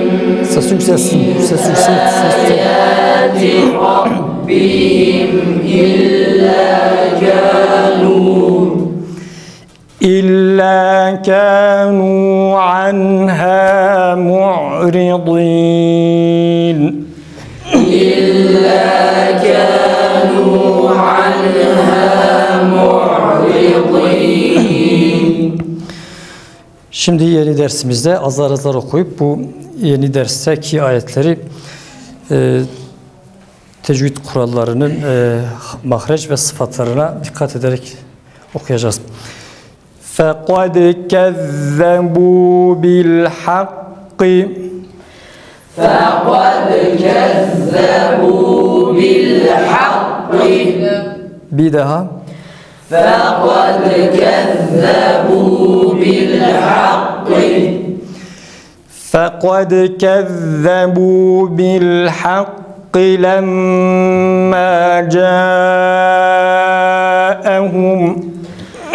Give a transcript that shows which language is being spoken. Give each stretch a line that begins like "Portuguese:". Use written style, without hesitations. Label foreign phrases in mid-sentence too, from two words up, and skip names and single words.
Arabic: آيَاتِ رَبِّهِمْ إِلَّا كَانُوا عَنْهَا مُعْرِضِينَ إِلَّا كَانُوا عَنْهَا مُعْرِضِينَ.
Turkish: Şimdi yeni dersimizde azar azar okuyup bu yeni dersteki ayetleri tecvid kurallarının mahreç ve sıfatlarına dikkat ederek okuyacağız.
Arabic: فَقَدْ كَذَّبُوا بِالْحَقِّ فَقَدْ كَذَّبُوا بِالْحَقِّ
Turkish: Bir daha.
Arabic: فَقَدْ كَذَّبُوا بِالْحَقِّ فَقَدْ كَذَّبُوا بِالْحَقِّ لَمَّا جَاءَهُمْ